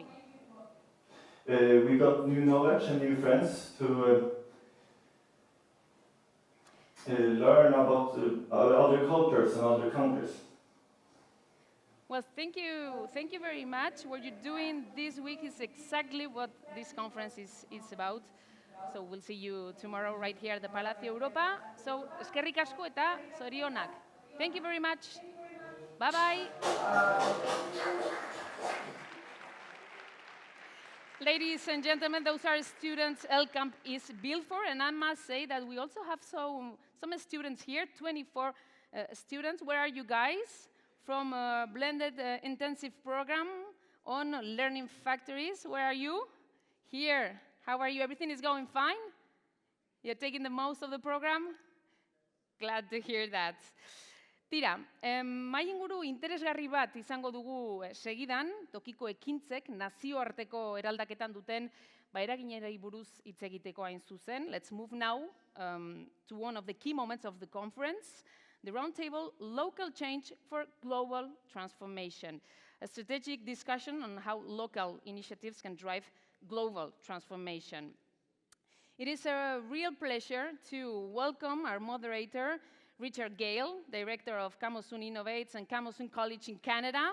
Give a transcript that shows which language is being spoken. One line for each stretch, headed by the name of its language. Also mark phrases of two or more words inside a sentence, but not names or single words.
English: We got new knowledge and new friends to learn about other cultures and other countries. Well, thank you very much. What you're doing this week is exactly what this conference is about. So we'll see you tomorrow right here at the Palacio Europa. So,
Basque: eskerrik asko eta zorionak.
English: Thank you very much. Bye-bye. Ladies and gentlemen, those are students LCAMP is built for, and I must say that we also have some students here, 24 students. Where are you guys? From a blended intensive program on learning factories. Where are you? Here. How are you? Everything is going fine? You're taking the most of the program? Glad to hear that.
Basque: Tira, mai inguru interesgarri bat izango dugu segidan, tokiko ekintzek nazioarteko eraldaketan duten eraginari buruz hitz egiteko hain zuzen.
English: Let's move now to one of the key moments of the conference, the roundtable Local Change for Global Transformation, a strategic discussion on how local initiatives can drive global transformation. It is a real pleasure to welcome our moderator, Richard Gale, Director of Camosun Innovates and Camosun College in Canada.